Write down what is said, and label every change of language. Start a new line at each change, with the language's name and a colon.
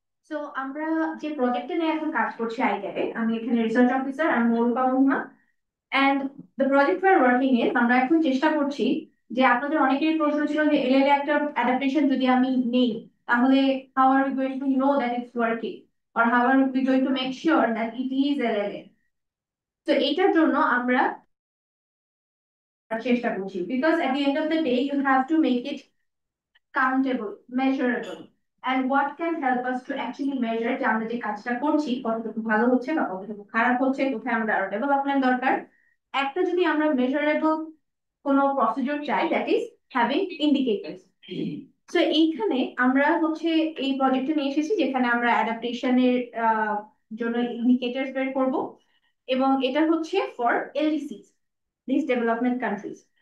Bangla: So আমরা যে প্রজেক্টে নিয়ে এখন কাজ করছি আইক্যাপে, আমি এখানে research officer আর মৌলুকা Muha.
English: and the project we are working in,
Bangla: আমরা এখন চেষ্টা করছি যে আপনাদের অনেকেরই প্রশ্ন ছিল যে এলএলএ একটা অ্যাডাপ্টেশন যদি আমি নেই তাহলে
English: How are we going to know that it's working. or how are we going to make sure that it is LLA? So
Bangla: এটার জন্য আমরা চেষ্টা করছি,
English: because at the end of the day you have to make it countable, measurable, and what can help us to actually measure
Bangla: যে আমরা যে কাজটা করছি কতটুকু ভালো হচ্ছে বা কতটুকু খারাপ হচ্ছে, কোথায় আমাদের আরো ডেভেলপমেন্ট দরকার। একটা যদি আমরা মেজারেবল কোনো প্রসিডিউর চাই,
English: That is having indicators.
Bangla: So এইখানে আমরা হচ্ছে এই প্রজেক্টটা নিয়ে এসেছি যেখানে আমরা অ্যাডাপ্টেশনের জন্য ইন্ডিকেটরস বের করব, এবং এটা হচ্ছে ফর এলডিসিস, লিস্ট ডেভেলপমেন্ট কান্ট্রিজ।